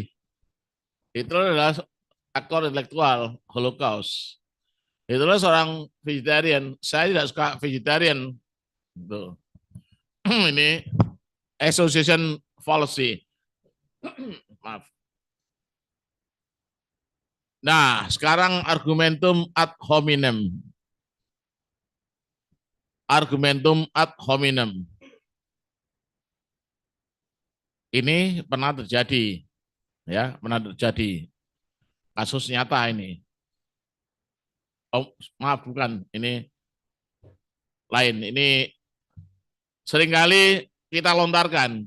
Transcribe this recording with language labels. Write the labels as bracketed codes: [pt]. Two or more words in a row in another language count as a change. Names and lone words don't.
[id] Hitler adalah aktor intelektual Holocaust. Hitler seorang vegetarian. Saya tidak suka vegetarian. Tuh. Ini [en] association policy. [id] Maaf. Nah, sekarang [la] argumentum ad hominem. Argumentum ad hominem. [id] Ini pernah terjadi, ya, pernah terjadi. Kasus nyata ini. Oh, maaf, bukan. Ini lain. Ini seringkali kita lontarkan.